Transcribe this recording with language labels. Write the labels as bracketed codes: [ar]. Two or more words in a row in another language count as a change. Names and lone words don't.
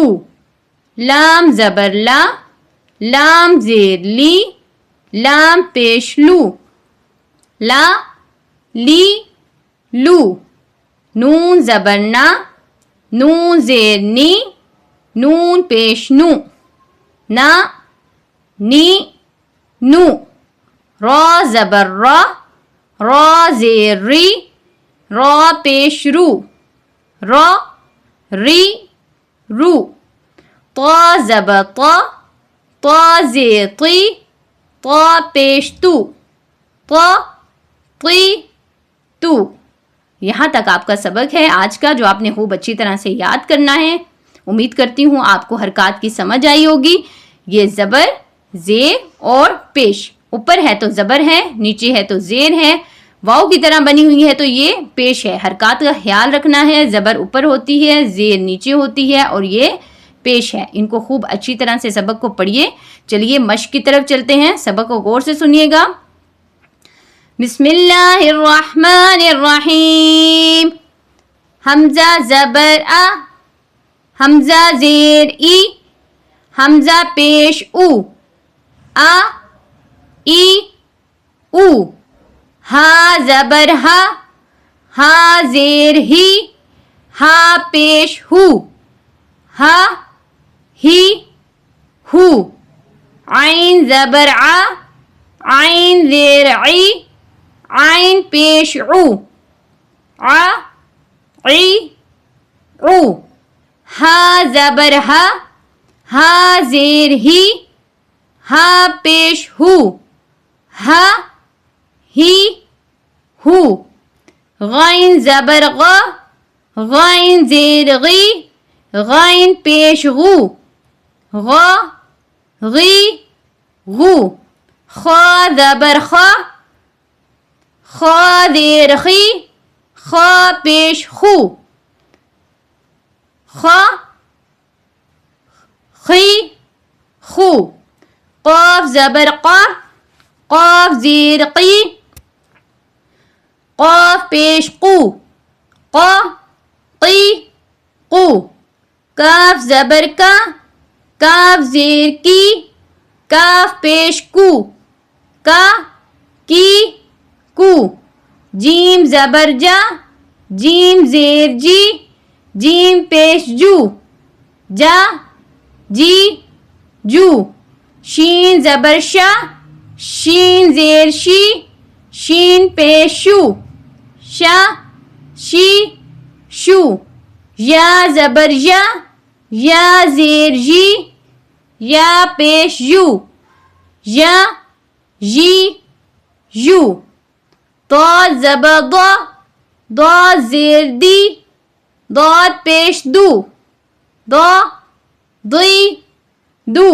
[ur] لام زبر لا، لام زیر لی، لام پیش لو، لا لی لو. نون زبر نا، نون زیر نی، نون پیش نو، نا نی نو. را زبر را، را زیر ری، را پیش رو، را ری رو. طا زبر طا، طا زیر طی، طا پیش تو، طا طی تو. یہاں تک آپ کا سبق ہے آج کا، جو آپ نے خوب اچھی طرح سے یاد کرنا ہے. امید کرتی ہوں آپ کو حرکات کی سمجھ آئی ہوگی. یہ زبر، زیر اور پیش. اوپر ہے تو زبر ہے، نیچے ہے تو زیر ہے. واو کی طرح بنی ہوئی ہے تو یہ پیش ہے. حرکات کا خیال رکھنا ہے. زبر اوپر ہوتی ہے, زیر نیچے ہوتی ہے اور یہ پیش ہے. ان کو خوب اچھی طرح سے سبق کو پڑھیے. چلیے مشق کی طرف چلتے ہیں. سبق کو غور سے سنیے گا. [ar] بسم اللہ الرحمن الرحیم. [ur] حمزہ زبر آ, حمزہ زیر ای, حمزہ پیش او, آ ای او. ہا زبر ہا, ہا زیر ہی, ہا پیش ہو, ہا ہی ہو. عین زبر ع, عین زیر عی, عین پیش عو, ع عی عو. ہا زبر ہا, ہا زیر ہی, ہا پیش ہو, ہا ہی ہو. غین زبر غ, غین زیر غی, غین پیش غو, غ غی غو. خا زبر خا, خا زیر خی, خا پیش خو, خا خی خو. قاف زبر قا, قاف زیر قی, قاف پیش قو, قا قی قو. کاف زبر کا, کاف زیر کی, کاف پیش کو, کا کی کو. جیم زبر جا, جیم زیر جی, جیم پیش جو, جا جی جو. شین زبر شا, شین زیر شی, شین پیش شو, شا شی شو. یا زبر یا, یا زیر جی, یا پیش یو, یا جی یو. طا زبر ضا, ضا زیر دی, ضاد پیش دو, ضا ضی دو.